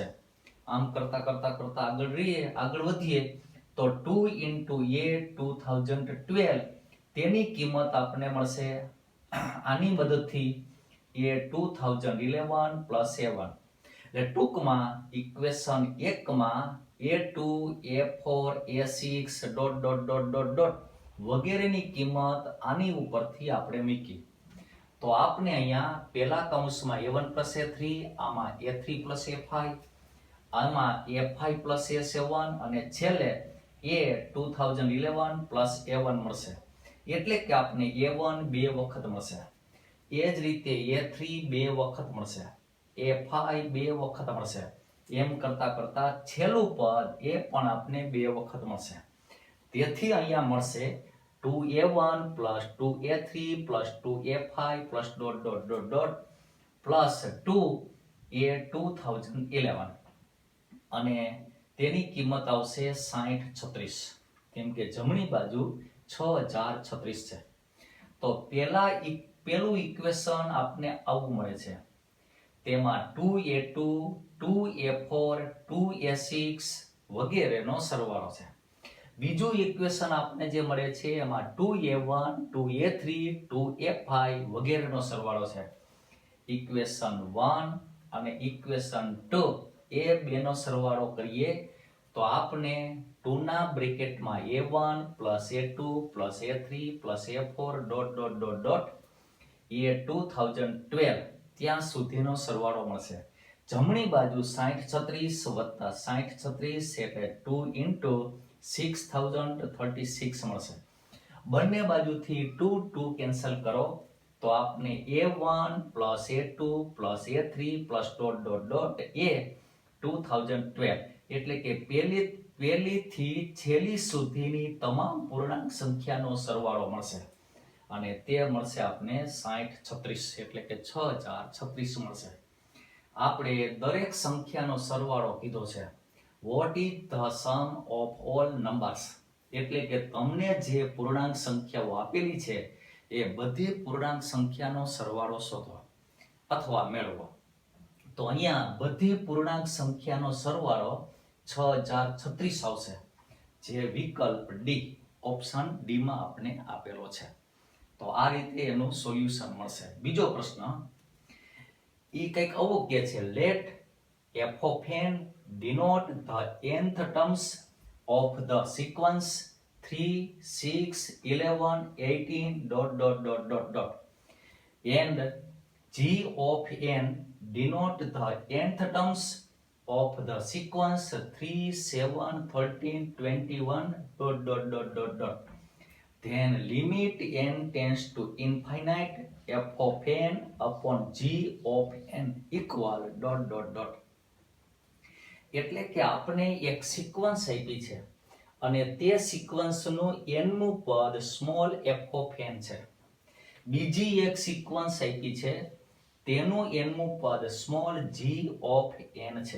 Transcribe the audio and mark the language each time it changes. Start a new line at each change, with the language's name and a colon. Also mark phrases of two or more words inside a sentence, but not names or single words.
Gujarati: આમ કરતા કરતા કરતા આગળ વધીએ તો 2 into a 2012 તેની કિંમત આપણને મળશે આની મદદથી a 2011 પ્લસ a1. એટલે ટૂંકમાં ઇક્વેશન 1 માં a2 a4 a6
English: dot dot dot dot dot
Gujarati: વગેરેની કિંમત આની ઉપરથી આપણે મૂકી તો આપણે અહીંયા પહેલા કૌંસમાં
English: a1 plus a3,
Gujarati: આમાં
English: a3 plus a5,
Gujarati: આમાં
English: a5 plus a7
Gujarati: અને છેલ્લે
English: a 2011 plus a1
Gujarati: મળશે. એટલે કે આપણે a1 બે વખત મળશે, એ જ રીતે a3 બે વખત મળશે, a5 બે વખત મળશે, એમ કરતા કરતા છેલ્લું પદ એ પણ આપણે બે વખત મળશે. તેથી અહીંયા મળશે
English: 2a1 plus 2a3 plus 2a5 plus dot dot dot dot plus 2a 2011
Gujarati: અને તેની કિંમત આવશે 6036 કેમ કે જમણી બાજુ 6036 છે. તો પેલું ઇક્વેશન આપને આવું મળે છે. તેમાં 2a2 2a4 2a6 વગેરેનો સરવાળો છે. બીજું ઇક્વેશન આપને જે મળે છે એમાં 2a1 2a3 2a5 વગેરેનો સરવાળો છે. ઇક્વેશન 1 અને ઇક્વેશન 2 એ બેનો સરવાળો કરીએ તો આપણે 2 ના બ્રેકેટમાં
English: a1 plus a2 plus a3 plus a4 dot dot dot dot
Gujarati: એ 2012 ત્યાં સુધીનો સરવાળો મળશે. જમણી બાજુ 6036 વત્તા 6036 એટલે 2 into 6036 મળશે. બંને બાજુથી 2 કેન્સલ કરો તો આપણે
English: a1 plus a2 plus a3 plus dot dot dot a 2012
Gujarati: એટલે કે પહેલીથી છેલ્લી સુધીની તમામ પૂર્ણાંક સંખ્યાનો સરવાળો મળશે અને તે મળશે આપણે 6036 એટલે કે 6036 મળશે. આપણે દરેક સંખ્યાનો સરવાળો કીધો છે.
English: What is the sum of all numbers?
Gujarati: એટલે કે તમને જે પૂર્ણાંક સંખ્યાઓ આપેલી છે એ બધી પૂર્ણાંક સંખ્યાનો સરવાળો શોધો અથવા મેળવો. તો અહીંયા બધી પૂર્ણાંક સંખ્યાનો સરવાળો 6036 આવશે, જે વિકલ્પ ડી ઓપ્શન ડી માં આપણે આપેલો છે. તો આ રીતે એનું સોલ્યુશન મળશે. બીજો પ્રશ્ન ઈ કંઈક આવું કહે છે,
English: let f of n denote the nth terms of the sequence 3 6 11 18 dot dot dot dot dot and g of n denote the nth terms of the sequence 3 7 13 21 dot dot dot dot dot then limit n tends to infinite f of n upon g of n equal dot dot dot.
Gujarati: એટલે કે આપણે એક સિક્વન્સ આપી છે અને તે સિક્વન્સનું nમું પદ
English: small f of n
Gujarati: છે. બીજી એક સિક્વન્સ આપી છે તેનું nમું પદ
English: small g of n
Gujarati: છે.